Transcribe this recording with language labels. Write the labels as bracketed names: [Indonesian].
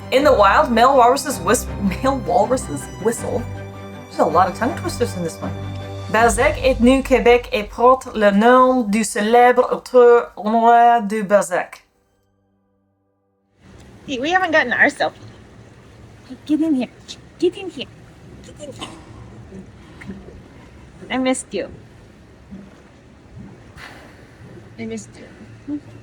[English] In the wild, male walruses whistle. There's a lot of tongue twisters in this one. [French] Balzac est né au Québec et porte le nom du célèbre auteur Honoré de Balzac. [English] Hey, we haven't gotten our selfie. Hey, get in here. Get in here. Get in here. I missed you. I missed you.